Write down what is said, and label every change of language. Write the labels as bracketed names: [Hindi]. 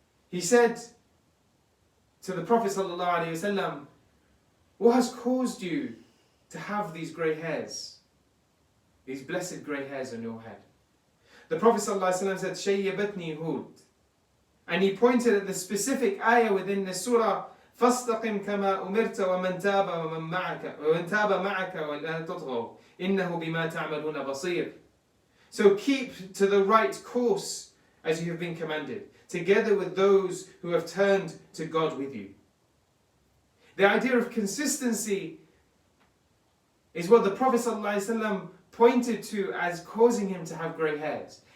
[English] He said to the Prophet ﷺ, "What has caused you to have these grey hairs, these blessed grey hairs on your head?" The Prophet ﷺ said, "Shayyabatni Hud." And he pointed at the specific ayah within the surah, [Arabic] فَاسْتَقِمْ كَمَا أُمِرْتَ وَمَنْ تَابَ مَعَكَ وَلَا تَطْغَوْا إِنَّهُ بِمَا تَعْمَلُونَ بَصِيرٌ. [English] So keep to the right course as you have been commanded, together with those who have turned to God with you. The idea of consistency is what the Prophet ﷺ pointed to as causing him to have grey hairs.